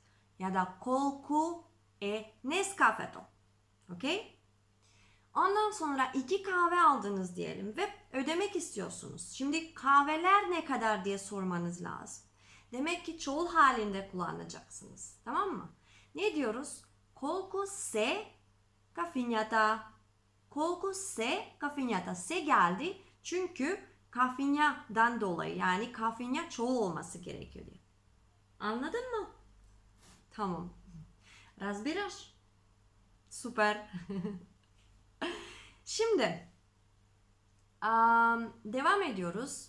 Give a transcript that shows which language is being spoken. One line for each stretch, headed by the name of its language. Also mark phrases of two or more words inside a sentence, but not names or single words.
Turkish: Ya da kolku Nescafeto. Okey? Ondan sonra 2 kahve aldınız diyelim ve ödemek istiyorsunuz. Şimdi kahveler ne kadar diye sormanız lazım. Demek ki çoğul halinde kullanacaksınız. Tamam mı? Ne diyoruz?
Macedonian: Колку се кафињата. Колку се кафињата.
Turkish: Se geldi çünkü kafinjadan dolayı yani kafinja çoğul olması gerekiyor diye. Anladın mı? Tamam. Razbiraš? Süper. Şimdi devam ediyoruz.